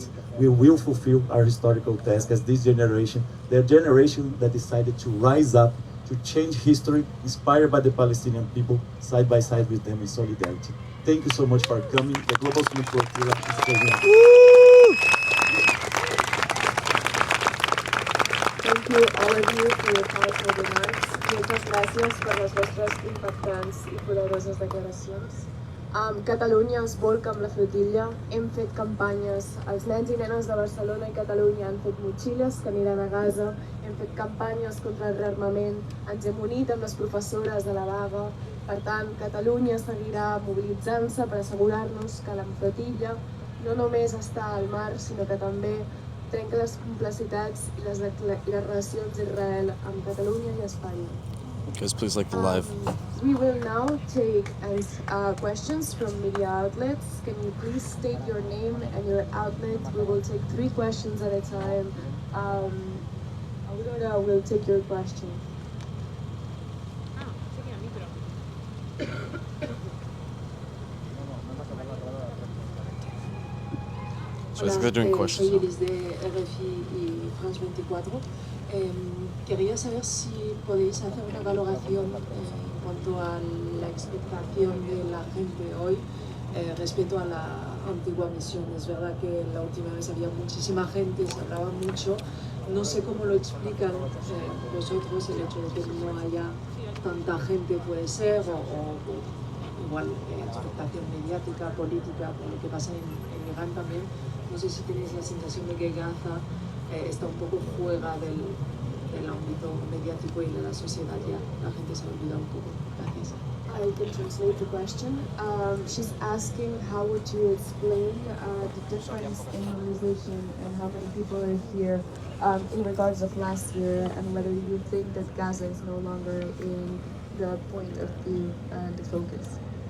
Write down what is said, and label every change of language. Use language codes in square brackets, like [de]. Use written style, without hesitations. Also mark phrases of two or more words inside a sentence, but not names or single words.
[en] We will fulfill our historical task as this generation, the generation that decided to rise up, to change history, inspired by the Palestinian people, side by side with them in solidarity. Thank you so much for coming. The Global Sumud Flotilla is present. Thank you all of you for your powerful remarks. [ca] Moltes gràcies per les vostres impactants i poderoses declaracions. Catalunya es volca amb la flotilla. Hem fet campanyes. Els nens i nenes de Barcelona i Catalunya han fet motxilles que aniran a Gaza. Hem fet campanyes contra el rearmament. Ens hem unit amb les professores de la vaga. Per tant, Catalunya seguirà mobilitzant-se per assegurar-nos que la flotilla no només està al mar, sinó que també trenca les complicitats i les relacions d'Israel amb Catalunya i Espanya. [en] Guys, please like the live. We will now take questions from media outlets. Can you please state your name and your outlet? We will take 3 questions at a time. Aurora will take your question. So I think they're doing questions. [es] Soy Iris de RFI y France 24. Quería saber si podéis hacer una valoración en cuanto a la expectación de la gente hoy respecto a la antigua misión. Es verdad que la última vez había muchísima gente, se hablaba mucho. No sé cómo lo explican vosotros el hecho de que no haya tanta gente, puede ser, o igual expectación mediática, política, por lo que pasa en Irán también. No sé si tenéis la sensación de que Gaza está un poco fuera del ámbito mediático y de la sociedad ya. La gente se olvida un poco. Gracias. [en] I can translate the question. She's asking how would you explain the difference in mobilization and how many people are here in regards of last year, and whether you think that Gaza is no longer in the point of view and the focus.